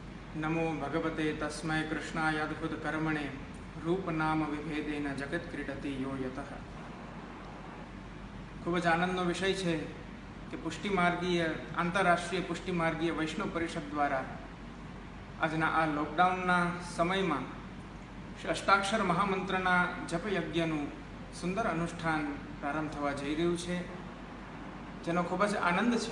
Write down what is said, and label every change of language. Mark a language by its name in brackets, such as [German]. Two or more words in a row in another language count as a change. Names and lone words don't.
[Sanskrit] नमो भगवते तस्मै कृष्णाय अद्भुत कर्मणे रूप नाम विभेदेन जगत क्रीडति यो यतः। [Gujarati] ખૂબ જ આનંદનો વિષય છે કે પુષ્ટિમાર્ગીય આંતરરાષ્ટ્રીય પુષ્ટિમાર્ગીય વૈષ્ણવ પરિષદ દ્વારા આજના આ લોકડાઉનના સમયમાં અષ્ટાક્ષર મહામંત્રના જપયજ્ઞનું સુંદર અનુષ્ઠાન પ્રારંભ થવા જઈ રહ્યું છે, જેનો ખૂબ જ આનંદ છે।